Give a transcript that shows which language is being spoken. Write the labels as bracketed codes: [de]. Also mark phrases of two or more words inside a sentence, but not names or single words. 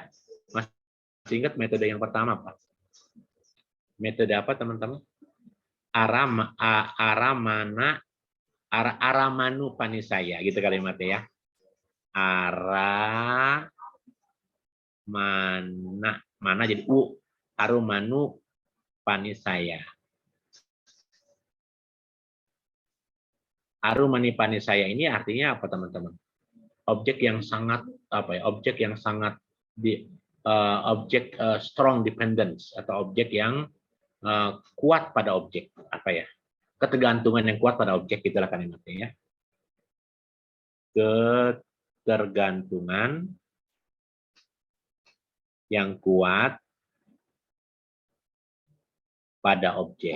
[id] Masih ingat metode yang pertama Pak? Metode apa teman-teman? [pi] Aramanu panisaya [id] gitu kalimatnya ya. Mana jadi [pi] arumanu panisaya. Arumani panisaya [id] ini artinya apa teman-teman? Objek yang sangat [en] strong dependence [id] atau objek yang kuat pada objek apa ya? Ketergantungan yang kuat pada objek, itulah kalimatnya ya. Ketergantungan yang kuat pada objek.